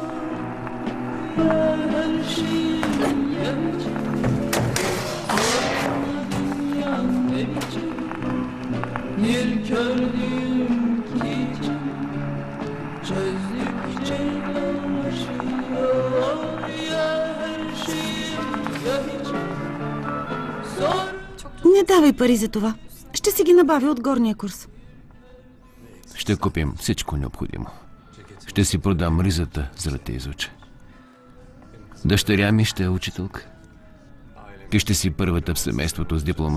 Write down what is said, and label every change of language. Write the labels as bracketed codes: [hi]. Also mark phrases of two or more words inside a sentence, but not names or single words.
[tr] Ya her şeyim ya hiçim, sorma dünyam ne biçim. Bir kördüğüm içim çözdükçe yaşıyor. Ya her şeyim ya hiçim. [bg] не давай пари за това. Ще си ги набавя от горния курс. Ще купим всичко необходимо. Ще си продам ризата, за да те изуча. Дъщеря ми ще е учителка. Ти ще си първата в семейството с диплома.